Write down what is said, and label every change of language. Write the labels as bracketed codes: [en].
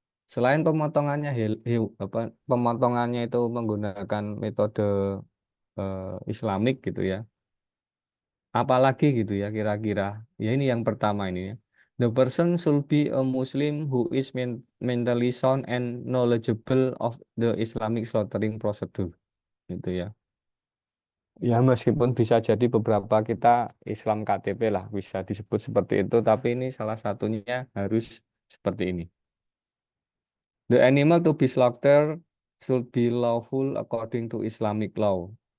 [id] Selain pemotongannya pemotongannya itu menggunakan metode Islamik gitu ya. Apalagi gitu ya kira-kira. Ya ini yang pertama ini ya. [en] The person should be a Muslim who is mentally sound and knowledgeable of the Islamic slaughtering procedure [id] gitu ya. Ya meskipun bisa jadi beberapa kita Islam KTP lah bisa disebut seperti itu, tapi ini salah satunya harus seperti ini. [en] The animal to be slaughtered should be lawful according to Islamic law.